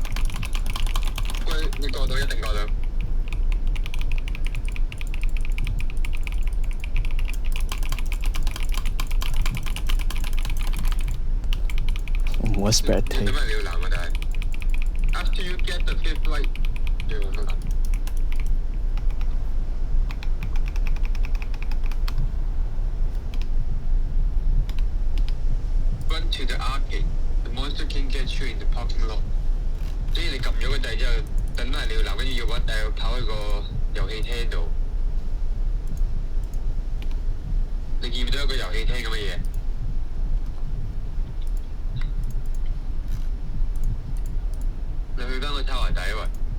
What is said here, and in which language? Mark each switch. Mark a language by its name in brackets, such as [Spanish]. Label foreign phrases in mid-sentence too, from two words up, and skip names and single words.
[Cantonese] 喂，你過到一定過到。我冇得 spectate。點解你要男啊？但係 [English] after you get the fifth light， [Cantonese] 你要乜男 [English] ？Run to the arcade. The monster can get you in the parking lot. [Cantonese] 所以你撳咗個掣之後，等埋你要男，跟住要跑去個遊戲廳度。你見唔到一個遊戲廳咁嘅嘢？你去翻個塔華底喂。